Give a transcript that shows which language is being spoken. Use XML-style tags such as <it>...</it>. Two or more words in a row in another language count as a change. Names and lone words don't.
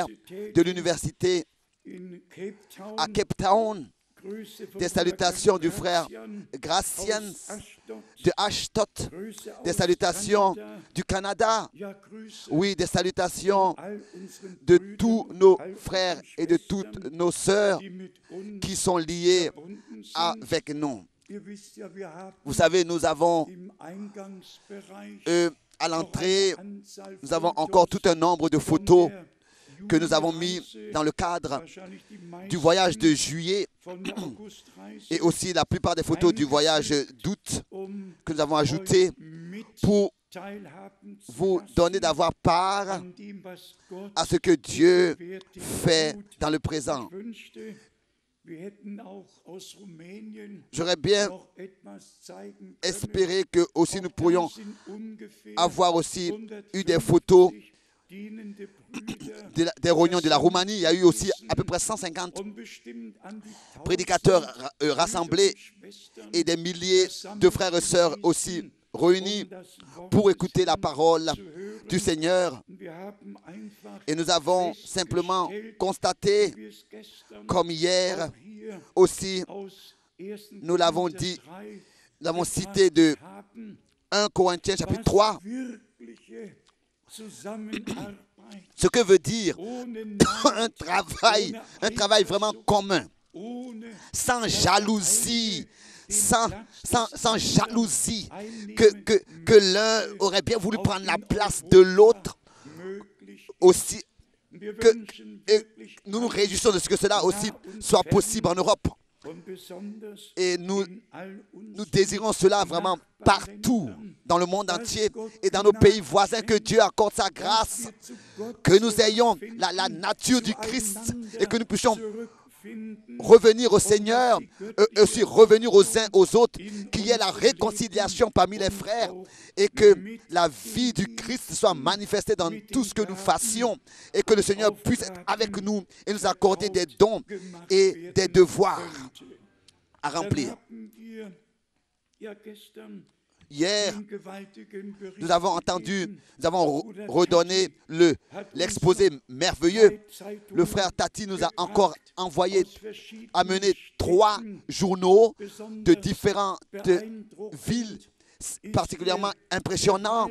<fr>de l'université à Cape Town, des salutations du frère Gracian de Ashtot, des salutations du Canada, oui, des salutations de tous nos frères et de toutes nos sœurs qui sont liés avec nous.</fr> <de>Ihr wisst ja, wir haben</de> <fr>Vous savez, nous avons</fr> <de>im Eingangsbereich</de> <fr>à</fr> <de>noch</de> <fr>l'entrée,</fr> <de>eine Anzahl</de> <fr>nous avons</fr> <de>Fotos</de> <fr>encore tout un nombre de</fr> <de>von</de> <fr>photos</fr> <de>der</de> <fr>que nous avons mis</fr> <de>Jugendreise,</de> <fr>dans le cadre</fr> <de>wahrscheinlich die</de> <fr>du voyage de</fr> <de>meisten</de> <fr>juillet</fr> <de>von der Augustreise,</de> <fr>et aussi la plupart des photos du voyage d'août que nous avons ajoutées pour</fr> <de>teilhaben zu</de> <fr>vous</fr> <de>lassen</de> <fr>donner d'avoir part</fr> <de>an dem, was Gott</de> <fr>à ce que Dieu</fr> <de>gegenwärtig</de> <fr>fait</fr> <de>tut.</de> <fr>dans le présent.</fr> <de>Ich wünschte, wir hätten auch aus Rumänien</de> <fr>J'aurais bien</fr> <de>noch etwas zeigen können.</de> <fr>espéré que aussi nous</fr> <de>Auch</de> <fr>pourrions</fr> <de>da sind ungefähr</de> <fr>avoir aussi eu des photos</fr> <de>150 dienende Brüder</de> <fr>des réunions de la Roumanie. Il y a eu aussi à peu près 150</fr> <de>und bestimmt an die 1000</de> <fr>prédicateurs rassemblés</fr> <de>Brüder und Schwestern,</de> <fr>et des milliers de frères et sœurs aussi réunis</fr> <de>um das Wort</de> <fr>pour des écouter la</fr> <de>Herrn</de> <fr>parole</fr> <de>zu hören.</de> <fr>du Seigneur.</fr> <de>Und wir haben einfach</de> <fr>Et nous avons simplement</fr> <de>festgestellt,</de> <fr>constaté,</fr> <de>wie wir es gestern</de> <fr>comme hier</fr> <de>auch hier</de> <fr>aussi,</fr> <de>aus 1.</de> <fr>nous l'avons</fr> <de>Korinther</de> <fr>dit,</fr> <de>3</de> <fr>nous avons</fr> <de>erfahren</de> <fr>cité de</fr> <de>haben,</de> <fr>1 Corinthiens chapitre</fr> <de>was</de> <fr>3,</fr> <de>wirkliche Zusammenarbeit</de> <fr>ce que veut dire</fr> <de>ohne</de> <fr>un travail vraiment commun,</fr> <de>ohne</de> <fr>sans jalousie, sans jalousie, que l'un aurait bien voulu prendre la place de l'autre</fr> <de>möglich.</de> <fr>aussi,</fr> <de>Wir</de> <fr>que</fr> <de>wünschen wirklich</de> <fr>nous nous réjouissons de ce que cela aussi soit possible en Europe.</fr> <de>und besonders</de> <fr>Et nous</fr> <de>in all</de> <fr>Nous</fr> <de>unseren</de> <fr>désirons cela vraiment partout, dans le monde entier et dans nos pays voisins, que Dieu accorde sa grâce,</fr> <de>wir zu Gott</de> <fr>que nous ayons la nature du Christ et que nous puissions</fr> <de>zurückfinden,</de> <fr>revenir au Seigneur et aussi revenir aux uns aux autres, qu'il y ait la réconciliation parmi les frères et que la vie du Christ soit manifestée dans tout ce que nous fassions et que le Seigneur puisse être avec nous et nous accorder des dons et des devoirs à</fr> <de>dann</de> <fr>remplir.</fr> <de>haben wir ja gestern</de> <fr>Hier,</fr> <de>den gewaltigen Bericht</de> <fr>nous avons entendu,</fr> <de>gegeben.</de> <fr>nous avons redonné l'exposé merveilleux. Le frère Tati nous a encore envoyé, amené 3 journaux de différentes villes particulièrement impressionnants.</fr>